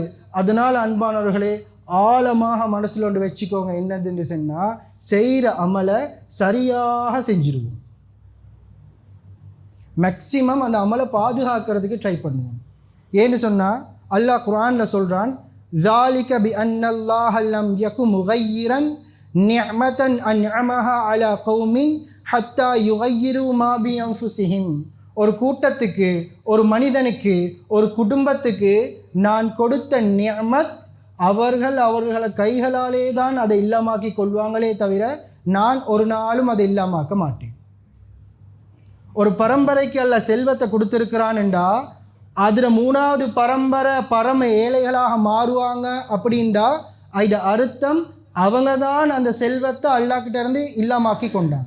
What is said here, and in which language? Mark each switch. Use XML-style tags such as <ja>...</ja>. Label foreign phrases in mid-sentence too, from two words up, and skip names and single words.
<ta>அதனால் அன்பானவர்களே, ஆழமாக மனசில் ஒன்று வச்சுக்கோங்க, என்னதுன்னு சொன்னால் செய்கிற அமலை சரியாக செஞ்சுருவோம். மேக்சிமம் அந்த அமலை பாதுகாக்கிறதுக்கு ட்ரை பண்ணுவோம். ஏன்னு சொன்னால் அல்லாஹ் குர்ஆனில் சொல்கிறான்,</ta> <ar>ذَلِكَ بِأَنَّ اللَّهَ لَمْ يَكُ مُغَيِّرًا نِعْمَةً أَنْعَمَهَا عَلَى قَوْمٍ حَتَّى يُغَيِّرُوا مَا بِأَنفُسِهِمْ.</ar> <ta>ஒரு கூட்டத்துக்கு, ஒரு மனிதனுக்கு, ஒரு குடும்பத்துக்கு நான் கொடுத்த நிஅமத் அவர்களை கைகளாலே தான் அதை இல்லாமாக்கி கொள்வாங்களே தவிர நான் ஒரு நாளும் அதை இல்லாமாக்க மாட்டேன். ஒரு பரம்பரைக்கு அல்ல செல்வத்தை கொடுத்துருக்கிறான்டா, அதில் 3வது பரம்பரை பரம ஏழைகளாக மாறுவாங்க அப்படின்டா அது அர்த்தம் அவங்க தான் அந்த செல்வத்தை அல்லாஹ்கிட்ட இருந்து இல்லாமாக்கி கொண்டாங்க.</ta>